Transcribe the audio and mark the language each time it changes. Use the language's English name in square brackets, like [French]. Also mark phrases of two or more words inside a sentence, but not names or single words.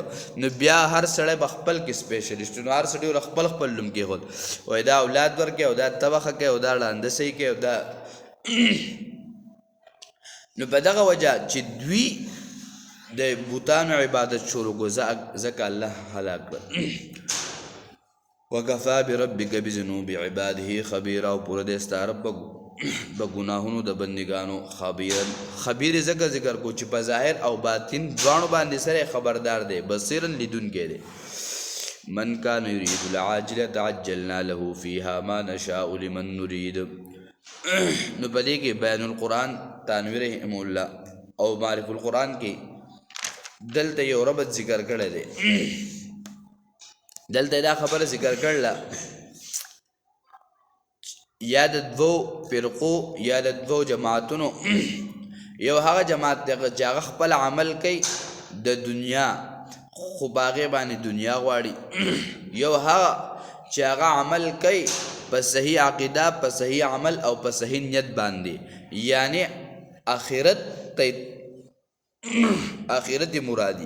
[Pashto] نو بیا هر سړی به خپل کې سپیشلیسټ نو هر سړی ور خپل نوم کېښود وایي دا اولاد ورکوي او دا تبخه کوي او دا ړانده صحیح کوي او دا نو په دغه وجه چې دوی د بوتانو عبادت شروع کړو ځکه الله هلاک کړل. [Arabic] وکفا بربک بذنوب عباده خبیرا [Pashto] او پوره دی ستا رب په ګناهونو د بندګانو خبیر ځکه ذکر کو چې په ظاهر او باطن دواړو باندې سره خبردار دی بصیرا لیدونکی دی. [Arabic] من کان یرید العاجلة عجلنا له فیها ما نشاء لمن نرید [Pashto] نو په دې کې بیان القرآن تنویر رحم الله او معرف القرآن کې دلته یو ربط ذکر کړی دی. دلته دا خبره ذکر کړله یا د دوو فرقو یا د دوو جماعتونو یو هغه جماعت دی چې هغه خپل عمل کوي د دنیا خو باغې باندې دنیا غواړي، یو هغه چې هغه عمل کوي په صحیح عقیده په صحیح عمل او په صحیح نیت باندې، یعنی آخرت مرادی.